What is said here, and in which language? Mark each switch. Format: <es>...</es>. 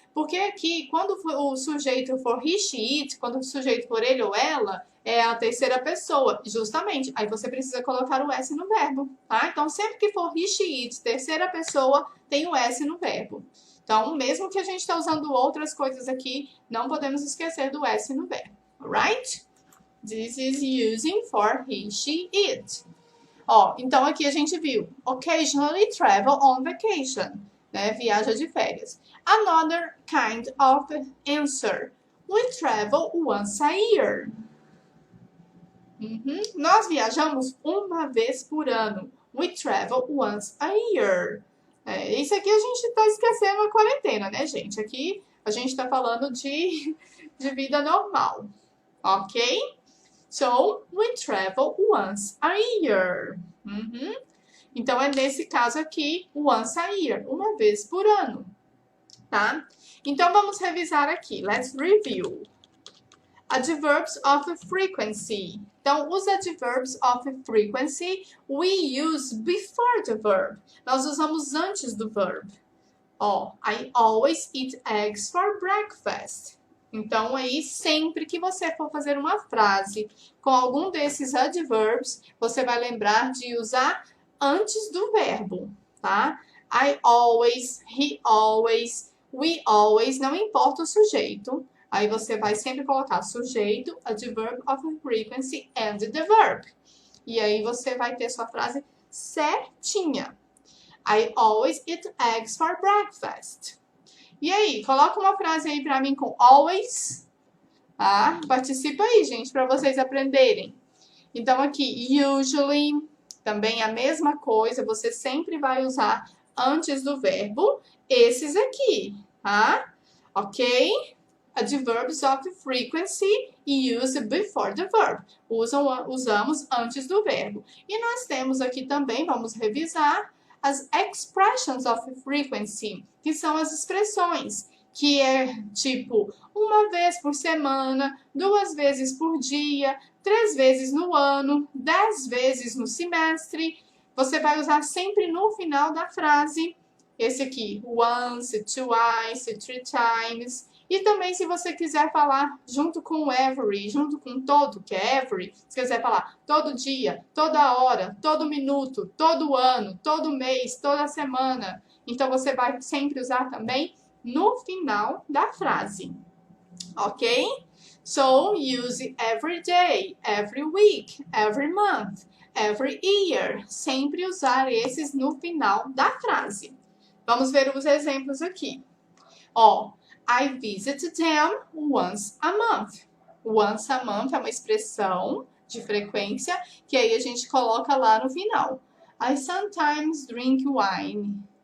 <pt>Porque aqui, quando o sujeito for he, she, it, quando o sujeito for ele ou ela, é a terceira pessoa, justamente. Aí você precisa colocar o S no verbo, tá? Então, sempre que for he, she, it, terceira pessoa, tem o S no verbo. Então, mesmo que a gente está usando outras coisas aqui, não podemos esquecer do S no verbo, alright?</pt> <en>This is using for he, she, it.</en> <pt>Então aqui a gente viu,</pt> <en>occasionally travel on vacation,</en> <pt>né? Viaja de férias.</pt> <en>Another kind of answer. We travel once a year.</en> <pt>Nós viajamos uma vez por ano.</pt> <en>We travel once a year.</en> <pt>Isso aqui a gente está esquecendo a quarentena, né, gente? Aqui a gente está falando de vida normal. ok?</pt> <en>So, we travel once a year.</en> <pt>Então, é nesse caso aqui, once a year, uma vez por ano, tá? Então, vamos revisar aqui.</pt> <en>Let's review. Adverbs of frequency. Então, os adverbs of frequency, we use before the verb.</en> <pt>Nós usamos antes do verbo.</pt> <en>Ó, I always eat eggs for breakfast.</en> <pt>Então, aí, sempre que você for fazer uma frase com algum desses adverbs, você vai lembrar de usar antes do verbo, tá?</pt> <en>I always, he always, we always,</en> <pt>não importa o sujeito. Aí você vai sempre colocar sujeito,</pt> <en>adverb of frequency and the verb.</en> <pt>E aí você vai ter sua frase certinha.</pt> <en>I always eat eggs for breakfast.</en> <pt>E aí, coloca uma frase aí pra mim com always. Tá? Participa aí, gente, pra vocês aprenderem. Então aqui, usually, também a mesma coisa. Você sempre vai usar antes do verbo esses aqui, tá? Ok?</pt> <en>Adverbs of frequency used before the verb.</en> <pt>Usamos antes do verbo. E nós temos aqui também, vamos revisar, as expressions of frequency, que são as expressões, que é tipo uma vez por semana, 2 vezes por dia, 3 vezes no ano, 10 vezes no semestre. Você vai usar sempre no final da frase. Esse aqui,</pt> <en>once, twice, 3 times.</en> <pt>E também, se você quiser falar junto com every, junto com todo, que é every, se quiser falar todo dia, toda hora, todo minuto, todo ano, todo mês, toda semana, então você vai sempre usar também no final da frase, ok?</pt> <en>So, use every day, every week, every month, every year.</en> <pt>Sempre usar esses no final da frase. Vamos ver os exemplos aqui.</pt> <en>Ó, I visit them once a month. Once a month</en> <pt>é uma expressão de frequência que aí a gente coloca lá no final.</pt> <en>I sometimes drink wine.</en>